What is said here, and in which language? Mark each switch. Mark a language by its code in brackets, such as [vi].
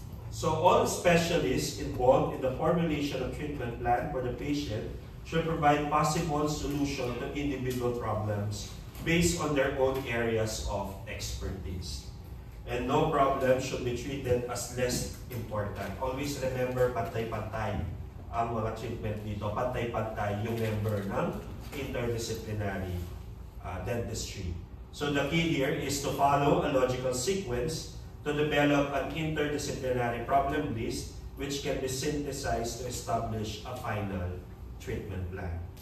[en] So all specialists involved in the formulation of treatment plan for the patient should provide possible solution to individual problems based on their own areas of expertise. And no problem should be treated as less important. Always remember, [tl] pantay-pantay ang mga treatment dito. Pantay-pantay yung member ng interdisciplinary dentistry. [en] So the key here is to follow a logical sequence to develop an interdisciplinary problem list which can be synthesized to establish a final treatment plan.